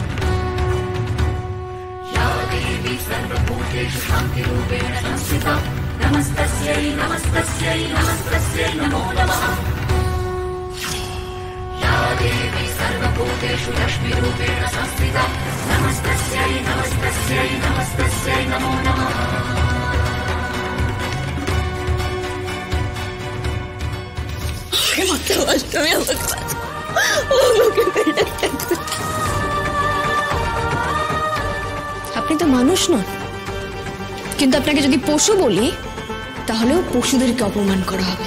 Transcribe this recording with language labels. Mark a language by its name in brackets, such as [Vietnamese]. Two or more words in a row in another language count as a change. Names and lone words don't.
[Sanskrit] या देवी सर्वभूतेषु शान्तिरूपेण संस्थिता नमस्तस्यै नमस्तस्यै नमस्तस्यै नमो नमः। या देवी सर्वभूतेषु लक्ष्मीरूपेण संस्थिता नमस्तस्यै नमस्तस्यै नमस्तस्यै नमो नमः। [Bangla] আপনি তো মানুষ নন, কিন্তু আপনাকে যদি পশু বলি তাহলেও পশুদেরকে অপমান করা হবে।